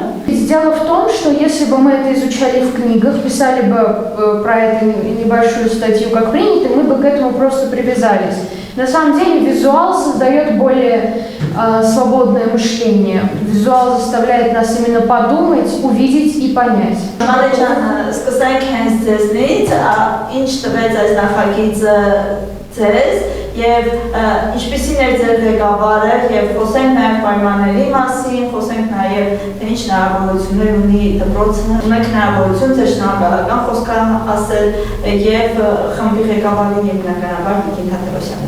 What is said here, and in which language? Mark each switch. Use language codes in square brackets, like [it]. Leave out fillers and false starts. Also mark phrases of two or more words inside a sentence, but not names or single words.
[ru] Дело в том, что если бы мы это изучали в книгах, писали бы про это небольшую статью, как принято, мы бы к этому просто привязались. На самом деле визуал создает более свободное мышление. Визуал заставляет нас именно подумать, увидеть и понять. [hy] Սկսենք հենց ձեզնից, ինչ տվեց այս նախագիծը ձեզ եւ ինչպիսին էր ձեր ղեկավարը եւ խոսենք նաեւ պայմանների մասին, խոսենք նաեւ թե ինչ հնարավորություններ ունի դպրոցը, ունեք հնարավորություն ձեր շնորհակալական խոսքը ասել եւ խմբի ղեկավարին եւ բնականաբար Տիկին Թադևոսյանին։